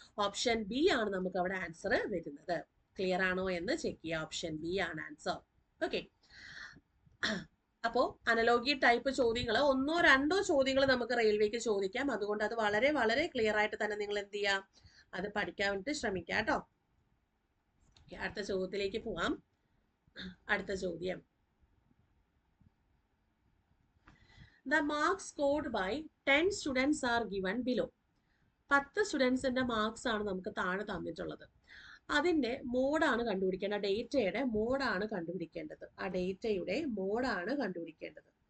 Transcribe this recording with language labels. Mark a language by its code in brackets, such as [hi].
[ml] Option B ആണ് നമുക്ക് അവിടെ ആൻസർ വരുന്നത്. ക്ലിയർ ആണോ എന്ന് ചെക്ക് ചെയ്യുക. ഓപ്ഷൻ ബി ആണ് ആൻസർ. ഓക്കെ, അപ്പോ അനലോഗി ടൈപ്പ് ചോദ്യങ്ങൾ 1ഓ 2ഓ ചോദ്യങ്ങൾ നമുക്ക് റെയിൽവേക്ക് ചോദിക്കാം. അതുകൊണ്ട് അത് വളരെ വളരെ ക്ലിയർ ആയിട്ട് തന്നെ നിങ്ങൾ എന്ത് ചെയ്യാം, അത് പഠിക്കാൻ വേണ്ടിട്ട് ശ്രമിക്കാം കേട്ടോ. അടുത്ത ചോദ്യത്തിലേക്ക് പോവാം. അടുത്ത ചോദ്യം, [en] the marks scored by 10 students are given below. [ml] 10 സ്റ്റുഡൻസിന്റെ marks ആണ് നമുക്ക് താഴെ തന്നിട്ടുള്ളത്. അതിന്റെ മോഡാണ് കണ്ടുപിടിക്കേണ്ടത്. ഡേറ്റയുടെ മോഡാണ് കണ്ടുപിടിക്കേണ്ടത്. ആ ഡേറ്റയുടെ മോഡാണ് കണ്ടുപിടിക്കേണ്ടത്.